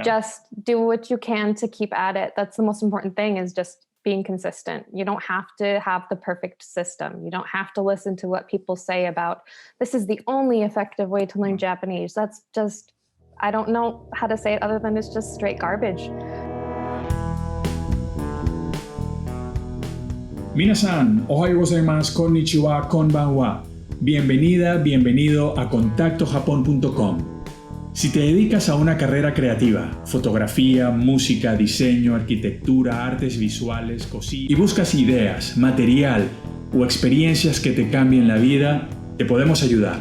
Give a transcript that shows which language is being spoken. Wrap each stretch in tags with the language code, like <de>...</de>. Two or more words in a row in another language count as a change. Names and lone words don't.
<en>Just do what you can to keep at it. That's the most important thing, is just being consistent. You don't have to have the perfect system. You don't have to listen to what people say about this is the only effective way to learn Japanese. That's just, I don't know how to say it other than it's just straight garbage.</en> <ja>皆さん、おはようございます、こんにちは、こんばんは.</ja> <es>Bienvenida, bienvenido a contactojapon.com. Si te dedicas a una carrera creativa, fotografía, música, diseño, arquitectura, artes visuales, cocina, y buscas ideas, material o experiencias que te cambien la vida, te podemos ayudar.</es>